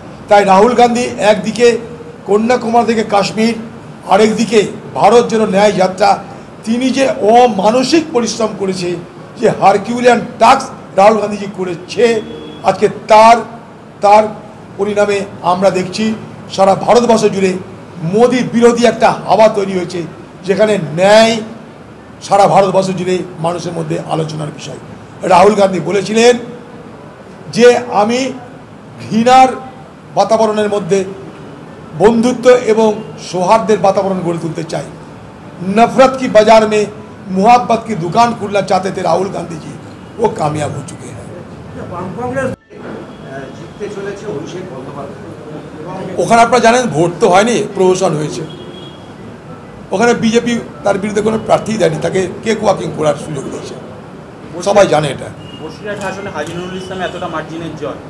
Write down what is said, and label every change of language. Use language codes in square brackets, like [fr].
[bn] তাই রাহুল গান্ধী একদিকে কন্যাকুমারী থেকে কাশ্মীর, আরেকদিকে ভারত যেন ন্যায় যাত্রা, তিনি যে অমানসিক পরিশ্রম করেছে, যে হারকিউলিয়ান টাস্ক রাহুল গান্ধীজি করেছে, আজকে তার পরিণামে আমরা দেখছি সারা ভারতবর্ষ জুড়ে মোদি বিরোধী একটা হাওয়া তৈরি হয়েছে, যেখানে ন্যায় সারা ভারতবর্ষ জুড়ে মানুষের মধ্যে আলোচনার বিষয়। রাহুল গান্ধী বলেছিলেন যে আমি ঘৃণার বাতাবরণের মধ্যে বন্ধুত্ব এবং সৌহার্দ্যের বাতাবরণ গড়ে তুলতে চাই। [hi] नफरत की बाजार में मुहब्बत की दुकान खुलना चाहते थे राहुल गांधी जी, वो कामयाब हो चुके हैं। [bn] বাম কংগ্রেস জিততে চলেছে অভিষেক বন্দ্যোপাধ্যায় এবং ওখানে আপনারা জানেন ভোট তো হয়নি, প্রহসন হয়েছে। ওখানে বিজেপি তার বিরুদ্ধে কোনো প্রার্থী দেয়নি, তাকে কেক ওয়াকিং করার সুযোগ দিয়েছে, সবাই জানে এটা। বসিরহাট আসনে হাজী নুরুল ইসলাম এতটা মার্জিনের জয়,